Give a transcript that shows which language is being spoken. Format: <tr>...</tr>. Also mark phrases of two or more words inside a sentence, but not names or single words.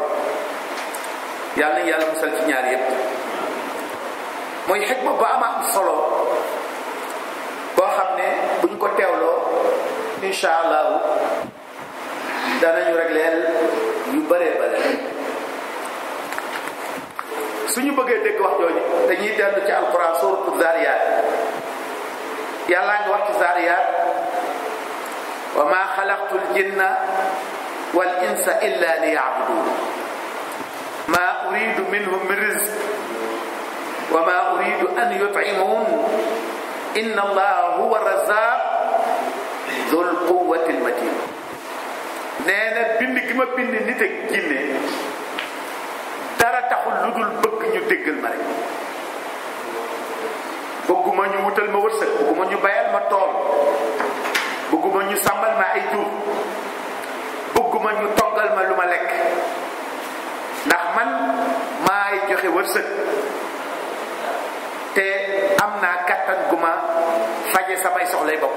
<wo>yàlla na yàlla musal ci ñaar yépp. mooy xikma ba am solo boo xam ne buñ ko teewloo</wo> <ar>إن شاء الله</ar> <wo>danañu régleel yu bëree suñu bëggee dégg wax jooju dañuy dellu ci alquran suratu Zariyat. yàllaa ngi wax ci Zariyat</wo> <ar>وما خلقت الجن والإنس إلا ليعبدون ما أريد منهم من رزق وما أريد أن يطعمون إن الله هو الرزاق ذو القوة المتين.</ar> <wo>nee na bind gi ma bind nit ak jinne dara taxul lu dul bëgg ñu déggal ma rek. bëgguma ñu wutal ma wërsëg, bëgguma ñu bayal ma tool, bëgguma ñu sàmmal ma ay jur, bëgguma ñu toggal ma lu ma lekk ndax man maay joxe wërsëg te am naa kàttan gu ma faje samay soxlay bopp.</wo>